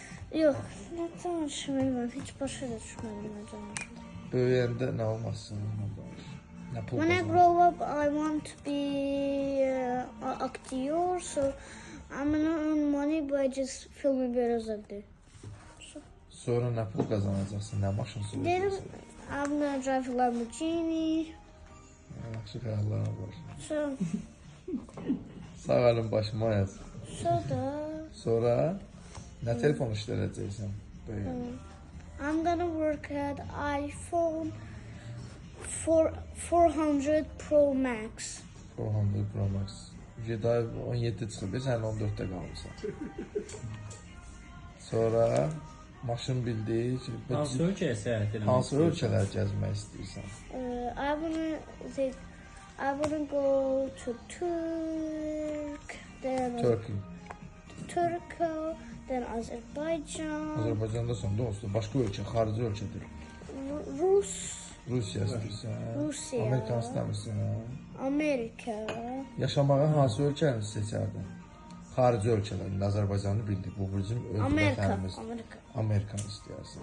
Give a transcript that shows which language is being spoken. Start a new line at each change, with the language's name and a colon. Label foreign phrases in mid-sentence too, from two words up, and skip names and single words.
Azerbaijani: Yox, nə danışmıram, heç başa da düşmədim nə danışmıram. Böyüyəndə nə olmasın? Nə pul
English: When I
Azerbaijani: qazansın?
English: grow up, I want to be an actor, so I'm gonna earn money by just filming videos like this.
Azerbaijani: Sonra nə pul qazanacaqsın? Nə maşın
English: Then
Azerbaijani: sürəcəksin?
English: I'm gonna drive a Lamborghini.
Azerbaijani: Yaxşı xəyallarım var. So Sağ əlin başıma yaz. da Sonra nə telefon işlədəcəksən? Böyüyəndə.
English: I'm gonna work at iPhone 400 Pro Max. 400 Pro Max.
Azerbaijani: Jedi 17 çıxıb, sən 14-də qalırsan. Sonra maşın bildik. Hansı ölkəyə səyahət etmək Hansı istəyirsən? ölkələr gəzmək istəyirsən?
English: I wanna go to Turkey. Turkey, then Azerbaijan,
Azerbaijani: Azərbaycanda sən dostum, başqa ölkə, xarici ölkədir. Rusiya istəyirsən? Rusiya. Amerika istəmirsən? Amerika. Yaşamağa hansı ölkəni seçərdin? Xarici ölkələrində Azərbaycanı bildik. Bu bizim öz Amerika. vətənimiz. Amerikanı istəyirsən.